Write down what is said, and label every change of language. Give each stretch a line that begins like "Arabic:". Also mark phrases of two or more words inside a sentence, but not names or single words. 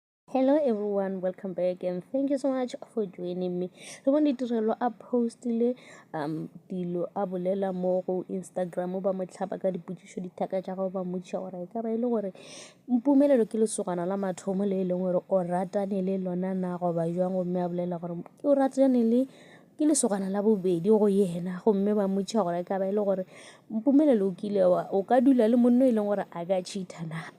English: Hello everyone, welcome back and thank you so much for joining me.
Northern Sotho: Re bone ditirelo a postile dilo a bolela mo go Instagram ba mo tlhapa ka dipotšišo dithaka tša go ba mmotšiša gore ka ba ile gore mpumelelo ke lesogana la mathomo le e leng gore o ratane le lona na go ba jwang gomme a bolela gore ke o ratane le ke lesogana la bobedi go yena gomme ba mmotšiša gore ka ba ile gore mpumelelo o kile o ka dula le monna e leng gore a ka cheatana